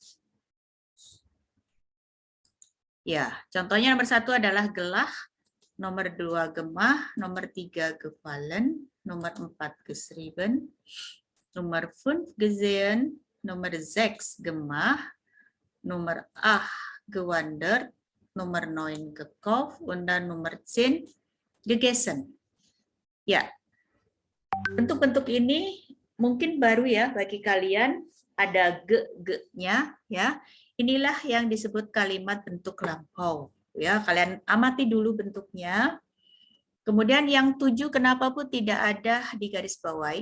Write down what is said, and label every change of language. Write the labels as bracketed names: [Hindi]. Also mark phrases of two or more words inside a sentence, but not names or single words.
[Indonesian] Ya, contohnya nomor 1 adalah gelah, nomor 2 gemah, nomor 3 gefallen, nomor 4 geschrieben, nomor 5 gesehen, nomor 6 gemah, nomor 8 gewandert, nomor 9 gekauft, [German] und dann [Indonesian] nomor 10 gegessen. Ya, bentuk-bentuk ini mungkin baru ya bagi kalian, ada ge-ge-nya, ya. Inilah yang disebut kalimat bentuk lampau. Ya, kalian amati dulu bentuknya. Kemudian yang 7 kenapa pun tidak ada di garis bawahi.